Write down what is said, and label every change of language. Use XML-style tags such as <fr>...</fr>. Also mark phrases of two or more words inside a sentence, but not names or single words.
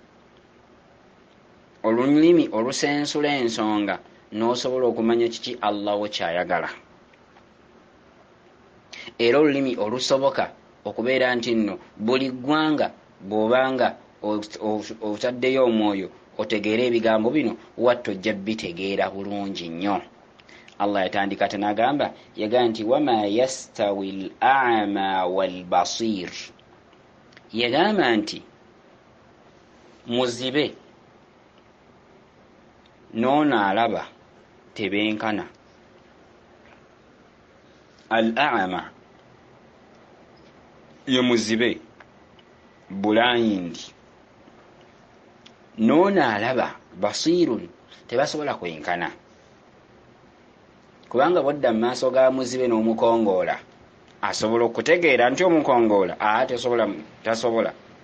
<lg>olulimi olusensula ensonga n'osobola okumanya kiki Allah wo kyayagala, era olulimi olusoboka okubeera nti nno buli ggwanga bw'obanga otaddeyo omwoyo otegeera ebigambo bino wattu ojja bitegeera bulungi nnyo. Allah yatandika tenagamba yagaa nti</lg> <ar>وما يستوي الأعمى والبصير,</ar> <lg>yagamba nti muzibe n'ono alaba tebenkana. Al-a'ma ye muzibe bulayindi, n'ono alaba basirun tebasobola kwenkana, kubanga bwodda mu maaso ga muzibe n'omukongoola asobola okutegeera nti omukongoola tasobola.</lg>